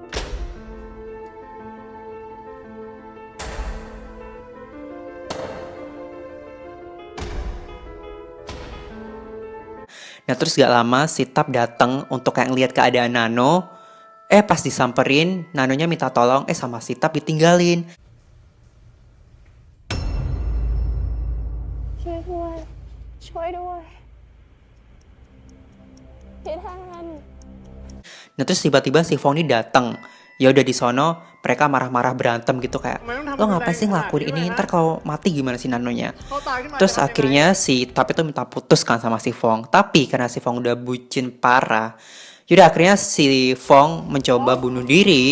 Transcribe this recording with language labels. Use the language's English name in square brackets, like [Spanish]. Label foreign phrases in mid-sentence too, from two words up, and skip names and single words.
[Indonesian] Nah terus gak lama si Tap datang untuk kayak ngeliat keadaan Nano. Pas disamperin, Nanonya minta tolong, sama si Tap ditinggalin. [Thai] ช่วยด้วยช่วยด้วยพี่แทน [Indonesian] Nah terus tiba-tiba si Fong ini datang. Ya udah di sono mereka marah-marah berantem gitu kayak, lo ngapain sih ngelakuin ini, ntar kalau mati gimana si Nanonya. Terus akhirnya si Tap itu minta putus kan sama si Fong. Tapi karena si Fong udah bucin parah, yaudah akhirnya si Fong mencoba bunuh diri.